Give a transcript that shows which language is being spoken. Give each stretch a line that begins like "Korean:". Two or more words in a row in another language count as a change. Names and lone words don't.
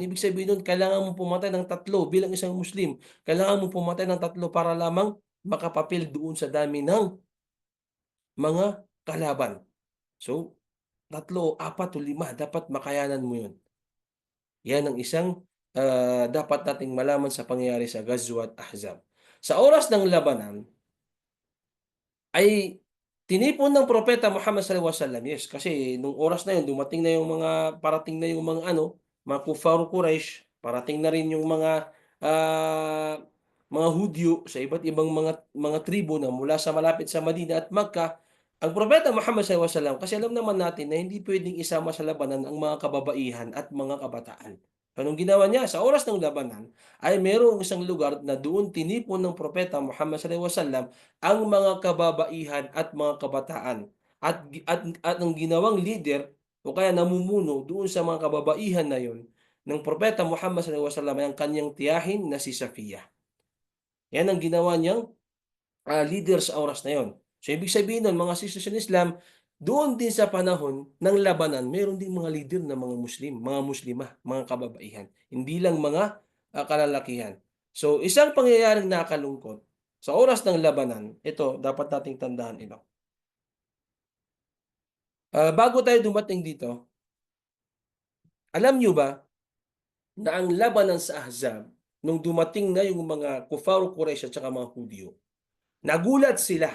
Filipino: Ibig sabihin nun, kailangan mo pumatay ng 3 bilang isang Muslim. Kailangan mo pumatay ng 3 para lamang makapapil doon sa dami ng mga kalaban. So, 3, 4 o 5, dapat makayanan mo yun. Yan ang isang dapat nating malaman sa pangyayari sa Ghazwat Ahzab. Sa oras ng labanan, ay tinipon ng propeta Muhammad
Arabic: صلى الله عليه وسلم.
Filipino: Yes, kasi nung oras na yun, dumating na yung parating na yung mga Kuffar Quraysh, parating na rin yung mga Hudyo sa iba't ibang mga tribo na mula sa malapit sa Madina at Makkah. Ang propeta Muhammad
Arabic: صلى الله عليه وسلم,
Filipino: kasi alam naman natin na hindi pwedeng isama sa labanan ang mga kababaihan at mga kabataan. Anong ginawa niya? Sa oras ng labanan, ay mayroong isang lugar na doon tinipon ng propeta Muhammad
Arabic: صلى الله عليه وسلم
Filipino: ang mga kababaihan at mga kabataan. At ang ginawang leader o kaya namumuno doon sa mga kababaihan na yon ng propeta Muhammad
Arabic: صلى الله عليه وسلم
Filipino: ay ang kanyang tiyahin na si Safiya. Yan ang ginawa niyang leader sa oras na yon. So ibig sabihin nun, mga
English: sisters in Islam,
Filipino: doon din sa panahon ng labanan, meron din mga leader na mga Muslim, mga Muslimah, mga kababaihan. Hindi lang mga kalalakihan. So, isang pangyayaring nakakalungkot sa oras ng labanan, ito, dapat nating tandaan ito. Bago tayo dumating dito, alam nyo ba na ang labanan sa Ahzab, nung dumating na yung mga Kufaru Quraysh at saka mga Hudyo, nagulat sila.